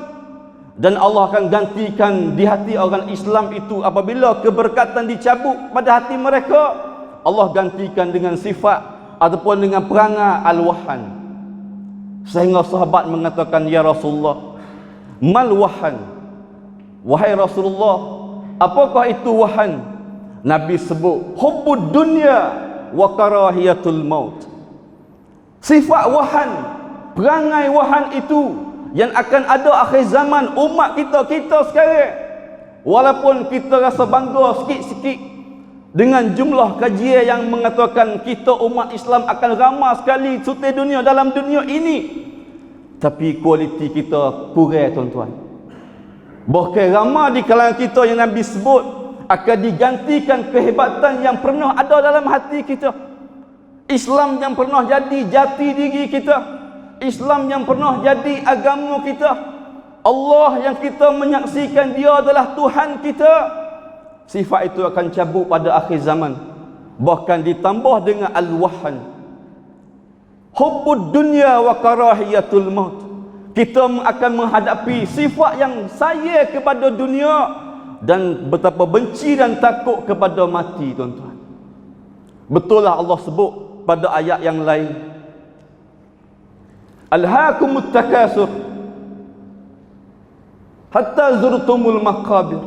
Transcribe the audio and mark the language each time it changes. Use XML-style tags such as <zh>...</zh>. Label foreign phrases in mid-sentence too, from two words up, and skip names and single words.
<ms>Dan Allah akan gantikan di hati orang Islam itu, apabila keberkatan dicabut pada hati mereka, Allah gantikan dengan sifat ataupun dengan perangai al-wahan. Sehingga sahabat mengatakan, ya Rasulullah,</ms> <ar>ما الوهن?</ar> <ms>Wahai Rasulullah, apakah itu wahan? Nabi sebut,</ms> <ar>حب الدنيا وكراهية الموت.</ar> <ms>Sifat wahan, perangai wahan itu yang akan ada akhir zaman umat kita sekarang. Walaupun kita rasa bangga sikit-sikit dengan jumlah kajian yang mengatakan kita umat Islam akan ramai sekali sutih dunia dalam dunia ini, tapi kualiti kita kurang, tuan-tuan. Bahkan ramai di kalangan kita yang Nabi sebut akan digantikan kehebatan yang pernah ada dalam hati kita, Islam yang pernah jadi jati diri kita, Islam yang pernah jadi agama kita, Allah yang kita menyaksikan dia adalah Tuhan kita. Sifat itu akan cabut pada akhir zaman, bahkan ditambah dengan al-wahan,</ms> <ar>حب الدنيا وكراهية الموت.</ar> <ms>Kita akan menghadapi sifat yang sayang kepada dunia dan betapa benci dan takut kepada mati, tuan-tuan. Betul lah Allah sebut pada ayat yang lain,</ms> <ar>ألهاكم التكاثر حتى زرتم المقابر.</ar>